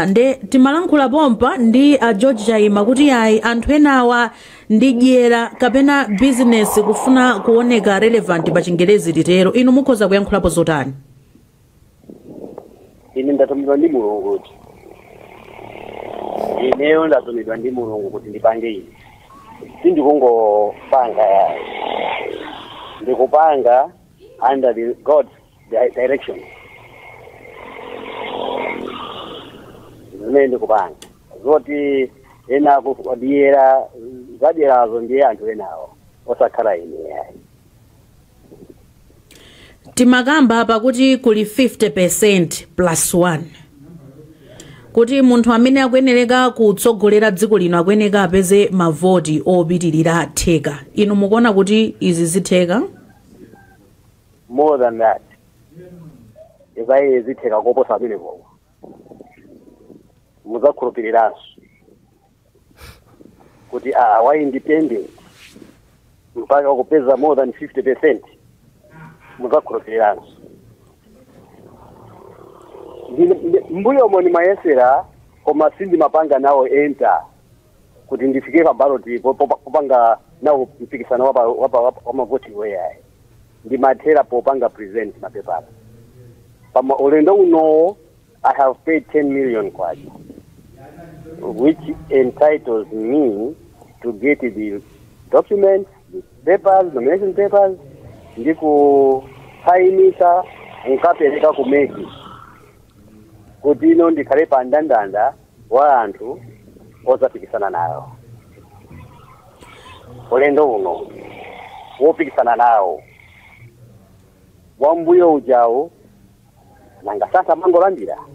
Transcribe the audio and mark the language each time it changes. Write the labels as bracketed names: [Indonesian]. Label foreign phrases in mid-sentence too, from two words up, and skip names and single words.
[Nyanja] Nde timalankhula pompa ndi George Chaima kuti iyayi anthu enawa ndi dyera kapena business kufuna kuoneka relevant pa Chingerezi titero. Inu mukhoza kuyankhulapo zotani? Ine ndatumidwa ndi Mulungu kuti. Ineyo ndatumidwa ndi Mulungu kuti ndipange ine. Sindikungopanga yayi. Ndikupanga [English] under the God's direction. [Nyanja] Zimene ndikupanga. Zoti ena kudyera zadyerazo ndiye anthu enawo. Osakhala ine yayi. Timakamba hapa kuti kuli 50% plus 1. Kuti munthu amene akuyenereka kutsogolera dziko lino akuyeneka apeze mavoti opitirira theka. Inu mukuona kuti izi zitheka? [English] More than that. [Nyanja] Izayi zitheka koposa amene koko. Muzakhulupiriranso. Kuti wa independent mpaka kupeza [English] more than 50%. [Nyanja] Muzakhulupiriranso. Mbuyo moni mayesera koma sindi mapanga nawo enter kuti ndifike pa ballot popanga nawo mpikisano wa mavoti weyayi. Ndi mathera popanga present mapepala. Pama ulendo uno [English] I have paid 10 million kwacha, which entitles me to get the documents, the papers, nomination papers, [Nyanja] ndiku sainisa nkapereka kumeki kuti ino ndikhale pa ndandanda wa anthu ozapikisana nawo. Ulendo uno wopikisana nawo wambuyo ujawo nanga sasa mangolandira.